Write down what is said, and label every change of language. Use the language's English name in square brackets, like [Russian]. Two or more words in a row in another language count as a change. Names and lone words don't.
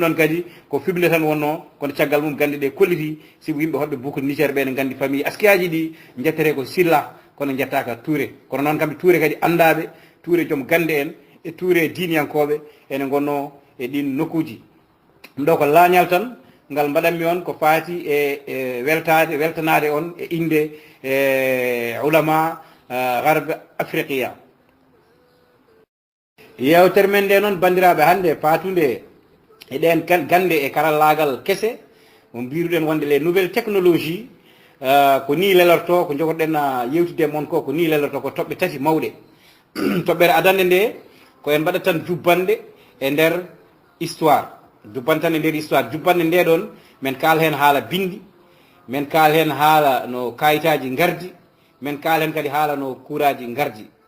[Fula] noon kadi ko fible tan wonno kono caggal mum gande ɗe kolliti sibo yimɓe hoɓɓe boucle Niger ɓe ne gandi famille askiyaji ɗi jettere ko Silla kono jettaka Touré kono noon kamɓe Touré kadi andaɓe Touré joom gande en e Touré diniyankoɓe ene gonno e ɗin nokkuji ɗum ɗo ko laañal tan ngal mbaɗanmi on ko faati e weltanade on e inde ulama garbe afriqiya yewtere men nde noon bandiraɓe hannde paatude e ɗen gande e karallagal kese mo mbiruɗen wonde [French] les nouvelles technologies [Fula] ko ni lelorto ko jogoɗen yewtide moon ko ni lelorto ko toɓɓe tati mawɗe toɓɓere adande nde ko en mbaɗat tan jubbande e nder histoire jubbande tan e nder histoire jubbande nde ɗon men kaal hen haala bindi men kaal hen haala no kayitaji gardi men kaal hen kadi haala no kuraji gardi